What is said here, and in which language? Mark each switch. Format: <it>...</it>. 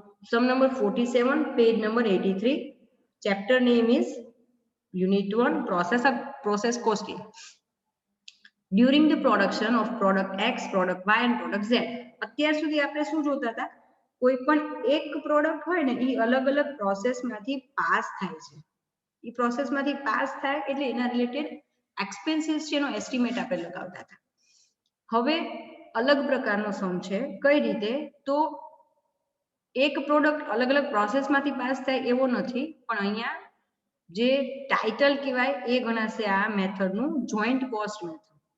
<gu>Sum number 47, page number 83. Chapter name is Unit 1, process costing.</gu> <en>During the production of product X, product Y and product Z.</en> <gu>અત્યાર સુધી આપણે શું જોતા હતા? કોઈ પણ એક પ્રોડક્ટ હોય ને એ અલગ અલગ પ્રોસેસમાંથી પાસ થાય છે. એ પ્રોસેસમાંથી પાસ થાય એટલે એના રિલેટેડ એક્સપેન્સીસ છે એનો એસ્ટિમેટ આપણે લગાવતા હતા. હવે અલગ પ્રકારનો સમ છે. કઈ રીતે? તો એક પ્રોડક્ટ અલગ અલગ પ્રોસેસમાંથી પાસ થાય એવો નથી, પણ અહીંયા જે ટાઇટલ કહેવાય એ ગણાશે આ મેથડનું જોઈન્ટ કોસ્ટ મેથડ.</gu>